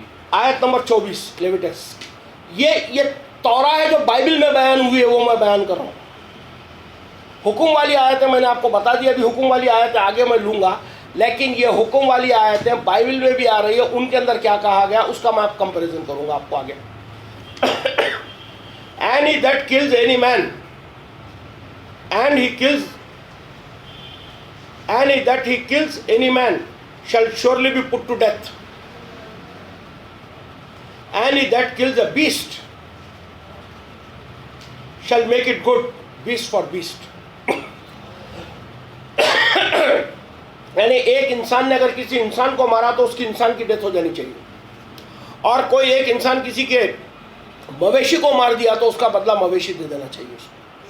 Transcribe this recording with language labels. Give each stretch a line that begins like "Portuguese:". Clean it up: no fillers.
Urdu: آیت نمبر 24 لیویٹکس. یہ توراہ ہے جو بائبل میں بیان ہوئی ہے، وہ میں بیان کر رہا ہوں. حکم والی آیتیں میں نے آپ کو بتا دیا، ابھی حکم والی آیتیں آگے میں لوں گا، لیکن یہ حکم والی آیتیں بائبل میں بھی آ رہی ہے، ان کے اندر کیا کہا گیا اس کا میں آپ کمپیریزن کروں گا آپ کو آگے.
English: And he that kills any man, and he that he kills any man shall surely be put to death. And he that kills a beast shall make it good, beast for beast.
Urdu: یعنی ایک انسان نے اگر کسی انسان کو مارا تو اس کی انسان کی ڈیتھ ہو جانی چاہیے، اور کوئی ایک انسان کسی کے مویشی کو مار دیا تو اس کا بدلہ مویشی دے دینا چاہیے اس کو.